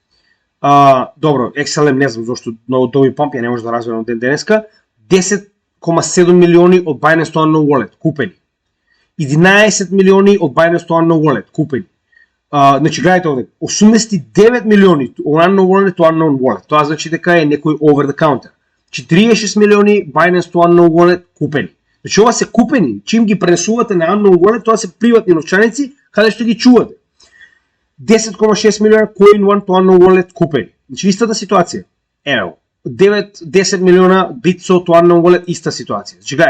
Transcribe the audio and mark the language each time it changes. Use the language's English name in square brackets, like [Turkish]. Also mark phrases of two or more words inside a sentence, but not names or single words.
[Macedonian] Добро, XLM не знам зошто но доби памп, ја не може да разберам од ден денеска. 10,7 милиони од [English] Binance to Unknown Wallet [Macedonian] купени. 11 милиони од [English] Binance to Unknown Wallet [Macedonian] купени. Значи гледате овде, 89 милиони од [English] Unknown Wallet to Unknown Wallet. [Macedonian] Тоа значи дека е некој [English] over the counter. [Macedonian] 46 милиони [English] Binance to Unknown Wallet [Macedonian] купени. Значи ова се купени, чим ги пренесувате на [English] Unknown Wallet, [Macedonian] тоа се приватни новчаници, каде што ги чувате. 10,6 милиона [English] Coin One to Unknown Wallet [Macedonian] купени. Значи истата ситуација. Ево, 9-10 милиона [English] Bitso to Unknown Wallet [Macedonian] иста ситуација. Значи гледате.